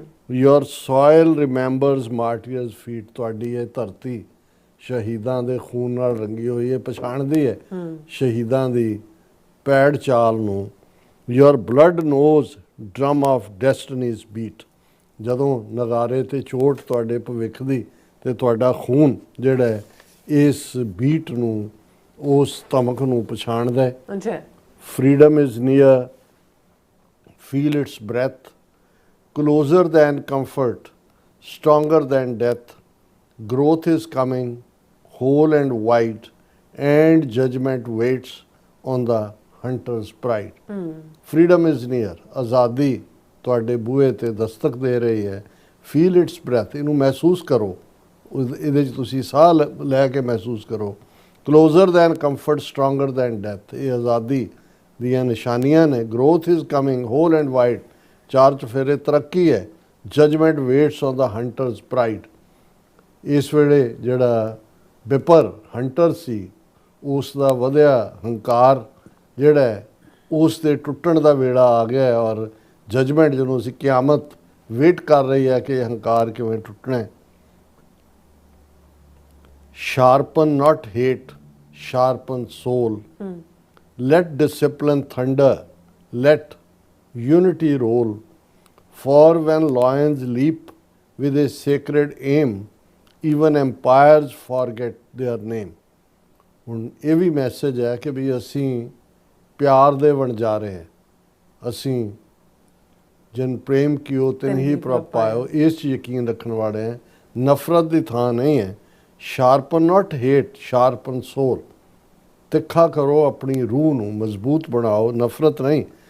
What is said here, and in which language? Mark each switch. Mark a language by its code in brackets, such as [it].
[en] your soil remembers martyrs' feet, [pa] ਤੁਹਾਡੀ ਇਹ ਧਰਤੀ ਸ਼ਹੀਦਾਂ ਦੇ ਖੂਨ ਨਾਲ ਰੰਗੀ ਹੋਈ ਹੈ, ਪਛਾਣਦੀ ਹੈ ਸ਼ਹੀਦਾਂ ਦੀ ਪੈੜ ਚਾਲ ਨੂੰ। [en] your blood knows drum of destiny's beat, [pa] ਜਦੋਂ ਨਗਾਰੇ ਤੇ ਚੋਟ ਤੁਹਾਡੇ ਭਵਿੱਖ ਦੀ, ਤੇ ਤੁਹਾਡਾ ਖੂਨ ਜਿਹੜਾ ਹੈ ਇਸ ਬੀਟ ਨੂੰ, ਉਸ ਧਮਕ ਨੂੰ ਪਛਾਣਦਾ ਹੈ। [en] Freedom is near, feel its breath, closer than comfort, stronger than death, growth is coming, whole and wide, and judgment waits on the hunter's pride। Freedom is near, [pa] ਆਜ਼ਾਦੀ ਤੁਹਾਡੇ ਬੂਹੇ ਤੇ ਦਸਤਕ ਦੇ ਰਹੀ ਹੈ। [en] Feel its breath, [pa] ਇਹਨੂੰ ਮਹਿਸੂਸ ਕਰੋ, ਇਹਦੇ 'ਚ ਤੁਸੀਂ ਸਾਹ ਲੈ ਕੇ ਮਹਿਸੂਸ ਕਰੋ। [en] Closer than comfort, stronger than death, [pa] ਇਹ ਆਜ਼ਾਦੀ ਦੀਆਂ ਨਿਸ਼ਾਨੀਆਂ ਨੇ। [en] Growth is coming, whole and wide, [pa] ਚਾਰ ਚੁਫੇਰੇ ਤਰੱਕੀ ਹੈ। [en] judgment waits on the hunter's pride, [pa] ਇਸ ਵੇਲੇ ਜਿਹੜਾ ਬਿਪਰ ਹੰਟਰ ਸੀ, ਉਸ ਦਾ ਵਧਿਆ ਹੰਕਾਰ ਜਿਹੜਾ ਹੈ, ਉਸ ਦੇ ਟੁੱਟਣ ਦਾ ਵੇੜਾ ਆ ਗਿਆ ਹੈ। ਔਰ ਜਜਮੈਂਟ, ਜਦੋਂ ਅਸੀਂ ਕਿਆਮਤ ਵੇਟ ਕਰ ਰਹੀ ਹੈ ਕਿ ਹੰਕਾਰ ਕਿਵੇਂ ਟੁੱਟਣਾ ਹੈ। [en] Sharpen not hate, sharpen soul, let discipline thunder, let unity roll, for when lions leap with a sacred aim, even empires forget their name। [pa] ਹੁਣ ਇਹ ਵੀ ਮੈਸੇਜ ਹੈ ਕਿ ਵੀ ਅਸੀਂ ਪਿਆਰ ਦੇ ਵਣਜਾਰੇ ਹਾਂ, ਅਸੀਂ ਜਿਨ ਪ੍ਰੇਮ ਕੀਓ ਤਿਨ ਹੀ ਪ੍ਰਭ ਪਾਇਓ, ਇਸ 'ਚ ਯਕੀਨ ਰੱਖਣ ਵਾਲੇ ਹਾਂ। ਨਫ਼ਰਤ ਦੀ ਥਾਂ ਨਹੀਂ ਹੈ। [en] sharpen not hate, sharpen soul, [pa] ਤਿੱਖਾ ਕਰੋ ਆਪਣੀ ਰੂਹ ਨੂੰ, ਮਜ਼ਬੂਤ ਬਣਾਓ, ਨਫ਼ਰਤ ਨਹੀਂ।